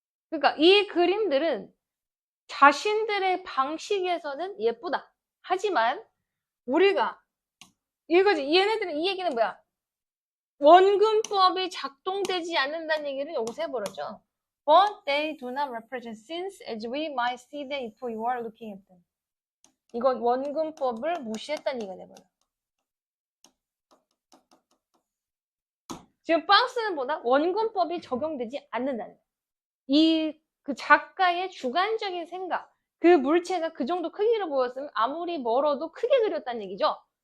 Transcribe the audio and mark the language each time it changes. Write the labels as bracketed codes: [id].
[ko] 그러니까 이 그림들은 자신들의 방식에서는 예쁘다. 하지만 우리가 이거지. 얘네들은 이 얘기는 뭐야? 원근법이 작동되지 않는다는 얘기를 여기서 해버렸죠. [en] But they do not represent sins as we might see them if you are looking at them. [ko] 이건 원근법을 무시했다는 얘기가 돼버려. 지금 박스는 보다 원근법이 적용되지 않는다는 거야. 그 작가의 주관적인 생각, 그 물체가 그 정도 크기로 보였으면 아무리 멀어도 크게 그렸다는 얘기죠.